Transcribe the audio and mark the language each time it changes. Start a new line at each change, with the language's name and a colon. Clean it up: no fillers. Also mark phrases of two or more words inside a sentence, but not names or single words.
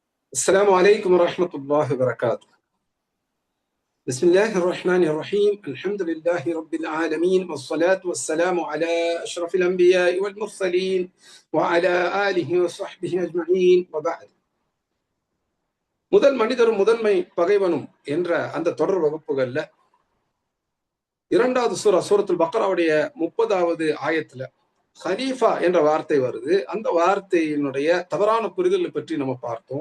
Arabic: السلام عليكم ورحمة الله وبركاته. بسم الله الرحمن الرحيم. الحمد لله رب العالمين والصلاة والسلام على أشرف الأنبياء والمرسلين وعلى آله وصحبه أجمعين وبعد.
Tamil: முதல் மனிதரும் முதன்மை பகைவனும் என்ற அந்த தொடர் வகுப்புகள்ல இரண்டாவது சூரத்துல் பக்ராவுடைய 30வது ஆயத்துல ஹலீஃபா என்ற வார்த்தை வருது. அந்த வார்த்தையினுடைய தவறான புரிதலை பற்றி நம்ம பார்த்தோம்.